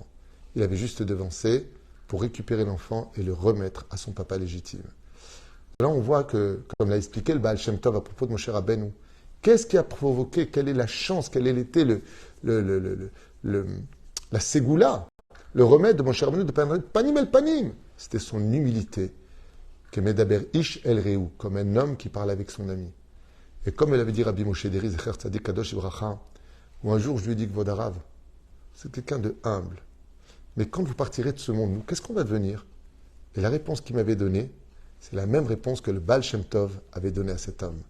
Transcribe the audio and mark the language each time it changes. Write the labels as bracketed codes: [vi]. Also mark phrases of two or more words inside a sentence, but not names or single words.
[fr] Il avait juste devancé pour récupérer l'enfant et le remettre à son papa légitime. Là, on voit que, comme l'a expliqué le Baal Shem Tov à propos de Moshe Rabbeinu, qu'est-ce qui a provoqué, quelle est la chance, quelle était la ségoula, le remède de Moshe Rabbeinu de [he] פנים אל פנים? [fr] C'était son humilité, que [he] מדבר איש אל רעהו, [fr] comme un homme qui parle avec son ami. Et comme elle avait dit Rabbi Moshe Deri, [he] זכר צדיק קדוש לברכה, [fr] où un jour je lui ai dit que Vodarav, c'est quelqu'un de humble. Mais quand vous partirez de ce monde, nous, qu'est-ce qu'on va devenir? Et la réponse qu'il m'avait donnée, c'est la même réponse que le Baal Shem Tov avait donnée à cet homme.